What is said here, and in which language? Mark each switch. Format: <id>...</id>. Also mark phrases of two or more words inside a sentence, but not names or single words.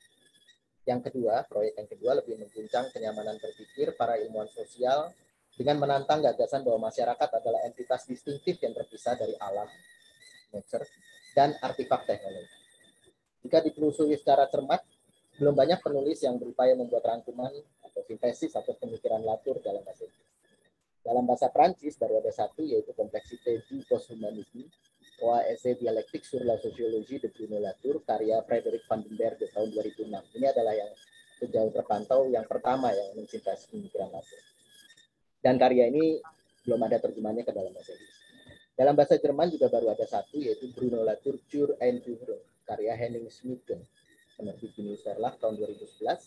<id>Yang kedua, proyek yang kedua lebih mengguncang kenyamanan berpikir para ilmuwan sosial dengan menantang gagasan bahwa masyarakat adalah entitas distintif yang terpisah dari alam, nature, dan artefak teknologi. Jika ditelusuri secara cermat, belum banyak penulis yang berupaya membuat rangkuman atau sintesis atau pemikiran Latour dalam bahasa Inggris. Dalam bahasa Prancis baru ada 1, yaitu Complexité du Posthumanisme, Essai Dialectique sur la Sociologie de Bruno Latour, karya Frederick van den Berghe tahun 2006. Ini adalah yang sejauh terpantau yang pertama yang mensintesis pemikiran Latour. Dan karya ini belum ada terjemahannya ke dalam bahasa Inggris. Dalam bahasa Jerman juga baru ada 1, yaitu Bruno Latour Zur Einführung, karya Henning Schmidt, penerbit Unius Verlag tahun 2011.</id>